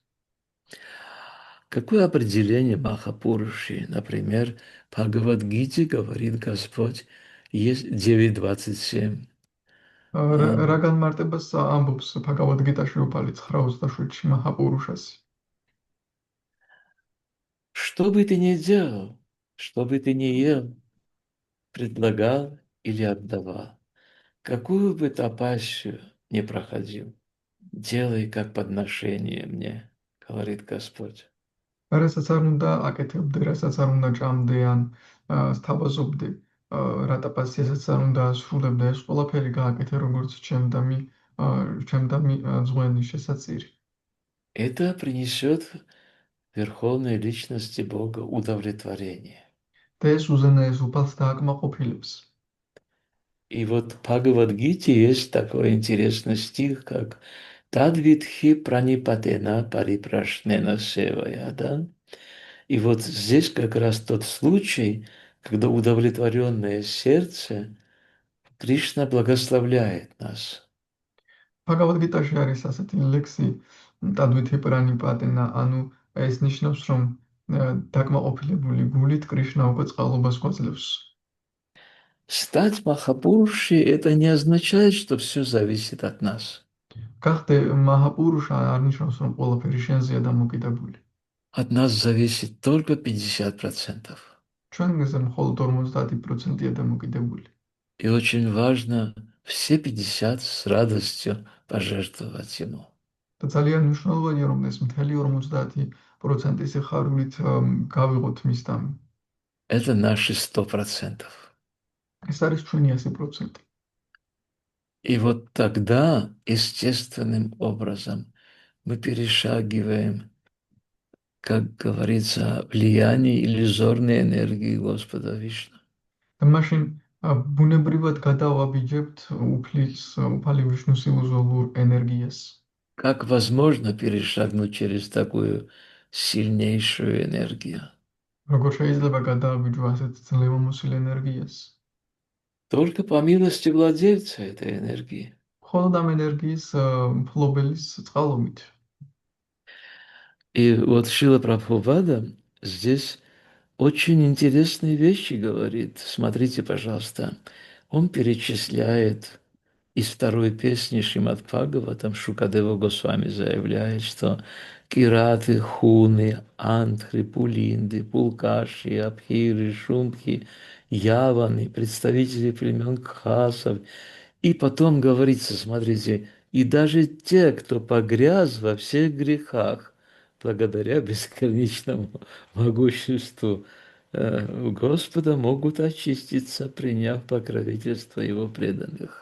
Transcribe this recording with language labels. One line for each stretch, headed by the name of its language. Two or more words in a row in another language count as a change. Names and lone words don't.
Russian: Какое определение Махапуруши? Например, в Бхагавад-гите говорит Господь, есть 9.27.
Georgian: რა განმარტებას ამბობს ბჰაგავად გიტაში უფალი 9:27-ში მაჰაპურუშასი.
Russian: Что бы ты ни делал, что бы ты ни ел, предлагал или отдавал, какую бы тапасию ни проходил, делай как подношение мне, говорит Господь.
Georgian: რასაც არ უნდა აკეთებდე, რასაც არ უნდა ჭამდე ან სთავაზობდე, რა ტაპასიასაც არ უნდა ასრულებდე, ეს ყველაფერი გააკეთე როგორც ჩემდამი ძღვენი შესაწირი.
Russian: Это принесет Верховной Личности Бога удовлетворение.
Georgian: და ეს უზენაეს უფალს დააკმაყოფილებს.
Russian: И вот в Бхагавад-гите есть такой интересный стих, как
Sanskrit: «तद्विद्धि प्रणिपातेन परिप्रश्नेन सेवया»,
Russian: да? И вот здесь как раз тот случай, когда удовлетворенное сердце Кришна благословляет нас.
Georgian: ბჰაგავად გიტაში არის ასეთი ლექსი
Sanskrit: तद्विद्धि प्रणिपातेन,
Georgian: ანუ ეს ნიშნავს, რომ დაკმაყოფილებული გულით კრიშნა უკვე წყალობას გვაძლევს.
Russian: Стать Махапуруши — это не означает, что все зависит от нас.
Georgian: გახდე მაჰაპურუშა არ ნიშნავს, რომ ყველაფერი შენზეა დამოკიდებული.
Russian: От нас зависит только 50%.
Georgian: ჩვენზე მხოლოდ 50%-ია დამოკიდებული.
Russian: И очень важно все 50 с радостью пожертвовать ему.
Georgian: და ძალიან მნიშვნელოვანია, რომ ეს მთელი 50% სიხარულით გავიღოთ მის დამი.
Russian: Это наши 100%.
Georgian: ეს არის ჩვენი 100%.
Russian: И вот тогда естественным образом мы перешагиваем, как говорится, влияние иллюзорной энергии Господа Вишну.
Georgian: და მაშინ ბუნებრივად გადავაბიჯებთ უფალი ვიშნუს ილუზორულ ენერგიას.
Russian: Как возможно перешагнуть через такую сильнейшую энергию?
Georgian: როგორ შეიძლება გადავაბიჯო ასეთ ძლევამოსილ ენერგიას?
Russian: Только по милости владельца этой энергии.
Georgian: მხოლოდ ამ ენერგიის მფლობელის წყალობით.
Russian: И вот Шрила Прабхупада здесь очень интересные вещи говорит. Смотрите, пожалуйста. Он перечисляет из второй песни Шримад Бхагаватам, Шукадева Госвами заявляет, что кираты, хуны, антхры, пулинды, пулкаши, абхиры, шумхи, яваны, представители племен кхасов. И потом говорится, смотрите, и даже те, кто погряз во всех грехах, благодаря бесконечному могуществу Господа, могут очиститься, приняв покровительство Его преданных.